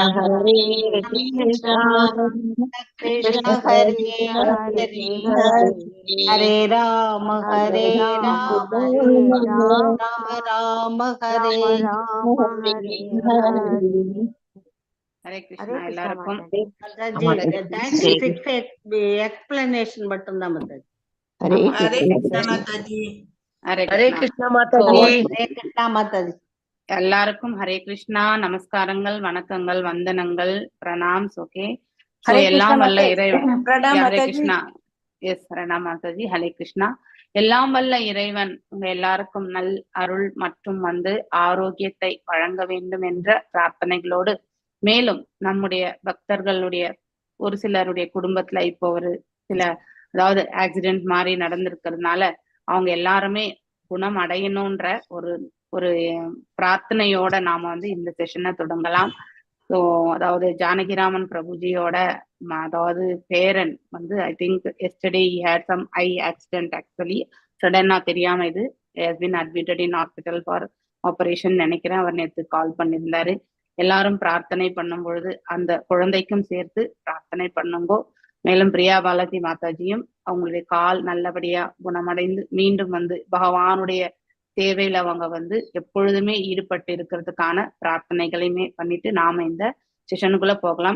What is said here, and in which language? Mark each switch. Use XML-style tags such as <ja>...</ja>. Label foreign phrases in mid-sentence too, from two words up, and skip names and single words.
<sa>कृष्ण कृष्ण हरे हरे हरे राम राम राम हरे</sa> <hi>हरे कृष्णा எல்லாருக்கும்</hi> <ta>எக்ஸ்பிளனேஷன் மட்டும் தான் மாதாஜி.</ta> <hi>हरे कृष्णा माता जी। हरे हरे कृष्णा कृष्णा माता जी। हरे कृष्णा माताजी.</hi> <ta>எல்லாருக்கும் ஹரே கிருஷ்ணா நமஸ்காரங்கள் வணக்கங்கள் வந்தனங்கள் பிரணாம்ஸ்.</ta> <en>Okay, so</en> <hi>हरे</hi> <ta>எல்லாம்</ta> <hi>कृष्णा</hi> <ta>வல்ல</ta> <hi>माता</hi> <ta>இறைவன்</ta> <hi>प्रणाम</hi> <ta>ஹரே</ta> <hi>माता जी।</hi> <ta>கிருஷ்ணா. எஸ் பிரணாம் மாதாஜி. ஹரே கிருஷ்ணா. எல்லாம் வல்ல இறைவன் உங்க எல்லாருக்கும் நல் அருள் மற்றும் ஆரோக்கியத்தை வழங்க வேண்டும் என்ற பிரார்த்தனைகளோடு, மேலும் நம்முடைய பக்தர்களுடைய ஒரு சிலருடைய குடும்பத்துல இப்போ ஒரு சில அதாவது ஆக்சிடென்ட் மாதிரி நடந்திருக்கிறதுனால அவங்க எல்லாருமே குணம் அடையணும்ன்ற ஒரு ஒரு பிரார்த்தனையோட நாம இந்த செஷனை தொடங்கலாம்.</ta> <en>So</en> <ta>அதாவது ஜானகிராமன் பிரபுஜியோட அதாவது பேரன்</ta> <en>I think yesterday he had some I accident. Actually</en> <ta>சடனா தெரியாம இது</ta> <en>has been admitted in hospital for operation நினைக்கிறேன்.</en> <ta>அவர் நேற்று கால் பண்ணியிருந்தாரு. எல்லாரும் பிரார்த்தனை பண்ணும் பொழுது அந்த குழந்தைக்கும் சேர்த்து பிரார்த்தனை பண்ணுங்கோ. மேலும் பிரியா பாலாஜி மாதாஜியும் அவங்களுடைய கால் நல்லபடியா குணமடைந்து மீண்டும் பகவானுடைய சேவையில அவங்க எப்பொழுதுமே ஈடுபட்டு இருக்கிறதுக்கான பிரார்த்தனைகளையுமே பண்ணிட்டு நாம இந்த செஷனுக்குள்ள போகலாம்.</ta>